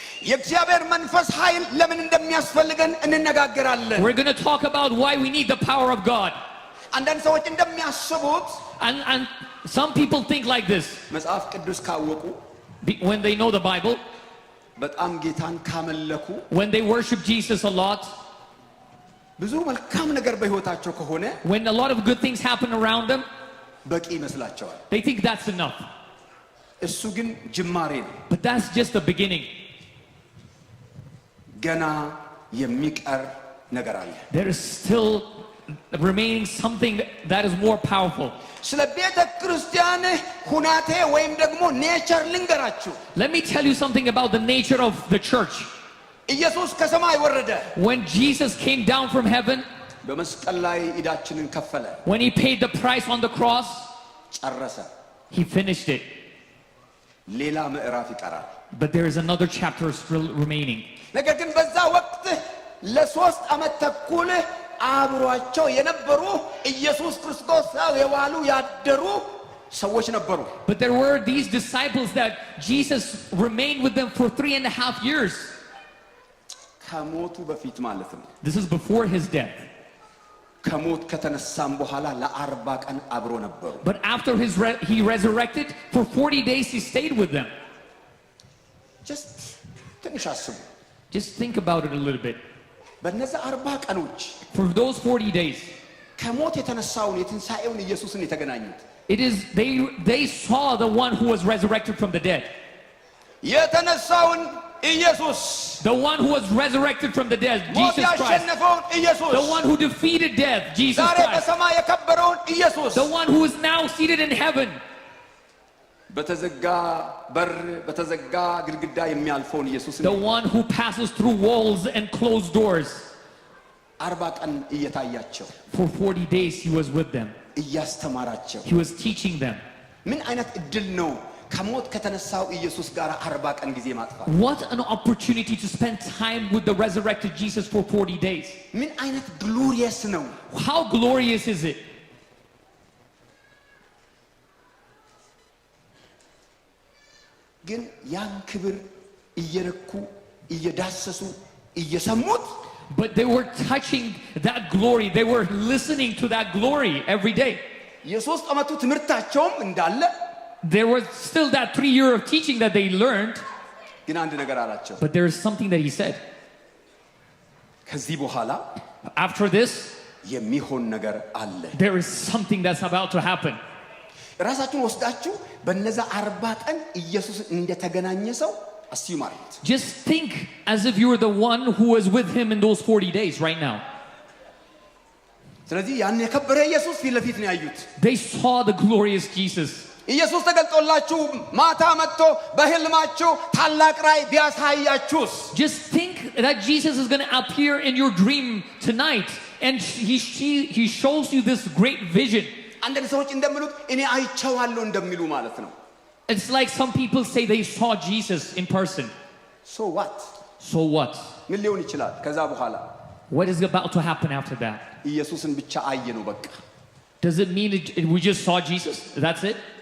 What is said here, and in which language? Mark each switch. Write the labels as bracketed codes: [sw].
[am] የእግዚአብሔር መንፈስ ኃይል ለምን እንደሚያስፈልገን እንነጋገራለን። [en] We're going to talk about why we need the power of God. [am] አንዳንድ ሰዎች እንደሚያስቡት [en] And some people think like this. [am] መጽሐፍ ቅዱስ ካወቁ [en] When they know the Bible, [am] በጣም ጌታን ካመለኩ [en] when they worship Jesus a lot, [am] ብዙ መልካም ነገር በህይወታቸው ከሆነ [en] when a lot of good things happen around them, [am] በቂ ይመስላቸዋል። [en] they think that's enough. [am] እሱ ግን ጅማሬ ነው። [en] But that's just the beginning. [am] ገና የሚቀር ነገር አለ። [en] There is still remaining something that is more powerful. [am] ስለ ቤተ ክርስቲያን ሁናቴ ወይም ደግሞ ኔቸር ልንገራችሁ። [en] Let me tell you something about the nature of the church. [am] ኢየሱስ ከሰማይ ወረደ። [en] When Jesus came down from heaven, [am] በመስቀል ላይ ዕዳችንን ከፈለ። [en] when he paid the price on the cross, [am] ጨረሰ። [en] he finished it. [am] ሌላ ምዕራፍ ይቀራል። [en] But there is another chapter still remaining. [am] ነገር ግን በዛ ወቅት ለሶስት ዓመት ተኩል አብሯቸው የነበሩ ኢየሱስ ክርስቶስ የዋሉ ያደሩ ሰዎች ነበሩ። [en] But there were these disciples that Jesus remained with them for 3.5 years. [am] ከሞቱ በፊት ማለት ነው። [en] This is before his death. [am] ከሞት ከተነሳም በኋላ ለ40 ቀን አብሮ ነበሩ። [en] But after he resurrected, for 40 days he stayed with them. [am] just ትንሽ አስቡ። [en] Just think about it a little bit. [am] በእነዛ 40 ቀኖች [en] For those 40 days, [am] ከሞት የተነሳውን የትንሣኤውን ኢየሱስን የተገናኙት [en] it is they saw the one who was resurrected from the dead. [am] የተነሳውን ኢየሱስ [en] The one who was resurrected from the dead, [am] ሞት [en] Jesus Christ. [am] ያሸነፈውን ኢየሱስ [en] The one who defeated death, Jesus [am] ዛሬ [en] Christ. [am] በሰማይ የከበረውን ኢየሱስ [en] The one who is now seated in heaven. [am] በተዘጋ በር በተዘጋ ግድግዳ የሚያልፈውን ኢየሱስን [en] The one who passes through walls and closed doors. [am] 40 ቀን እየታያቸው [en] For 40 days he was with them. [am] እያስተማራቸው [en] He was teaching them. [am] ምን አይነት እድል ነው ከሞት ከተነሳው ኢየሱስ ጋር 40 ቀን ጊዜ ማጥፋት። [en] What an opportunity to spend time with the resurrected Jesus for 40 days. [am] ምን አይነት ግሎሪየስ ነው። [en] How glorious is it? [am] ግን ያን ክብር እየረኩ እየዳሰሱ እየሰሙት [en] But they were touching that glory. They were listening to that glory every day. [am] የሶስት ዓመቱ ትምህርታቸውም እንዳለ [en] There was still that 3 year of teaching that they learned. [am] ግን አንድ ነገር አላቸው። [en] But there is something that he said. [am] ከዚህ በኋላ [en] After this, [am] የሚሆን ነገር አለ። [en] there is something that's about to happen. [am] ራሳችሁን ወስዳችሁ በእነዛ 40 ቀን ኢየሱስ እንደተገናኘ ሰው አስዩም አድርጉት። [en] Just think as if you were the one who was with him in those 40 days right now. [am] ስለዚህ ያን የከበረ ኢየሱስ ፊት ለፊት ነው ያዩት። [en] They saw the glorious Jesus. [am] ኢየሱስ ተገልጦላችሁ ማታ መጥቶ በህልማችሁ ታላቅ ራእይ ቢያሳያችሁስ? [en] Just think that Jesus is going to appear in your dream tonight and he shows you this great vision. [am] አንዳንድ ሰዎች እንደሚሉት እኔ አይቼዋለሁ እንደሚሉ ማለት ነው። [en] It's like some people say they saw Jesus in person. So what? So what? [am] ምን ሊሆን ይችላል ከዛ በኋላ? [en] What is about to happen after that? [am] ኢየሱስን ብቻ አየ ነው በቃ። [en] Does it mean we just saw Jesus? That's it?